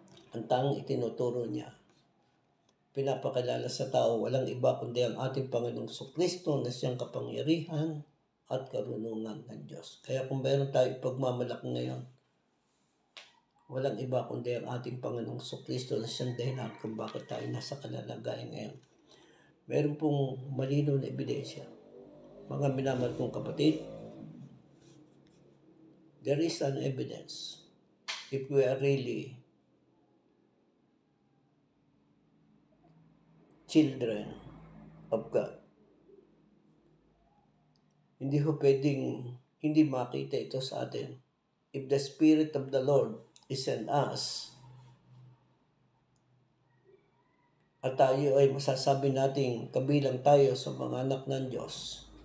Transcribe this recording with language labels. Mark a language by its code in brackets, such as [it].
[tl] Ang tanging itinuturo niya, pinapakilala sa tao, walang iba kundi ang ating Panginoong Kristo na siyang kapangyarihan at karunungan ng Diyos. Kaya kung mayroon tayo pagmamalaki ngayon, walang iba kundi ang ating Panginoong Kristo na siyang dahilan kung bakit tayo nasa kalalagayan ngayon. Meron pong malinaw na ebidensya. Mga minamahal kong kapatid, [en] there is an evidence if we are really children of God. [tl] Hindi ho pwedeng hindi makita ito sa atin. [en] If the Spirit of the Lord is in us, [tl] at tayo ay masasabi nating kabilang tayo sa mga anak ng Diyos.